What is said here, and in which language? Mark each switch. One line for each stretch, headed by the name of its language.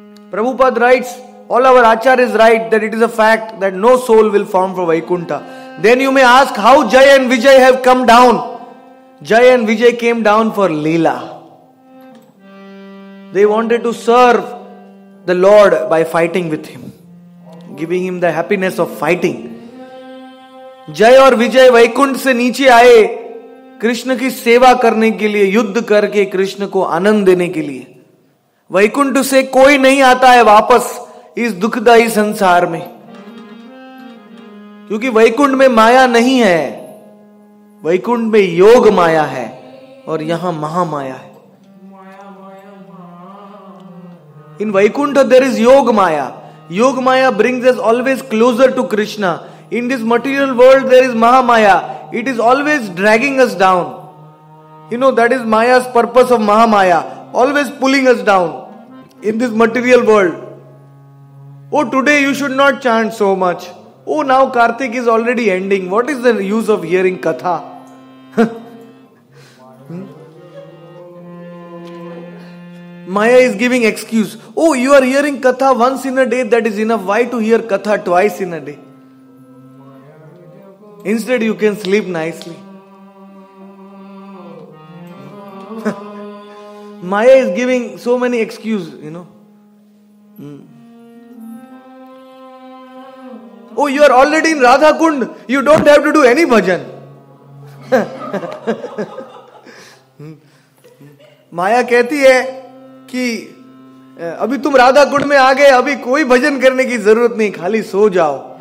English: Prabhupada writes, all our acharyas write that it is a fact that no soul will form from Vaikuntha. Then you may ask how Jay and Vijay have come down. Jay and Vijay came down for Leela. They wanted to serve the Lord by fighting with him, giving him the happiness of fighting.
Hindi: जय और विजय वैकुंठ से नीचे आए कृष्ण की सेवा करने के लिए, युद्ध करके कृष्ण को आनंद देने के लिए. वैकुंठ से कोई नहीं आता है वापस इस दुखदायी संसार में, क्योंकि वैकुंठ में माया नहीं है. वैकुंठ में योग माया है और यहां महामाया है.
English: In Vaikuntha there is Yog Maya. Yog Maya brings us always closer to Krishna. In this material world there is Mahamaya. It is always dragging us down. You know, that is Maya's purpose of Mahamaya. Always pulling us down in this material world. Oh, today you should not chant so much. Oh, now Kartik is already ending. What is the use of hearing Katha? Maya is giving excuse. Oh, you are hearing Katha once in a day, that is enough. Why to hear Katha twice in a day? Instead you can sleep nicely. Maya is giving so many excuses, you know. Oh, you are already in Radha Kund. You don't have to do any bhajan.
Hindi: माया कहती है कि अभी तुम राधा कुंड में आ गए, अभी कोई भजन करने की जरूरत नहीं, खाली सो जाओ.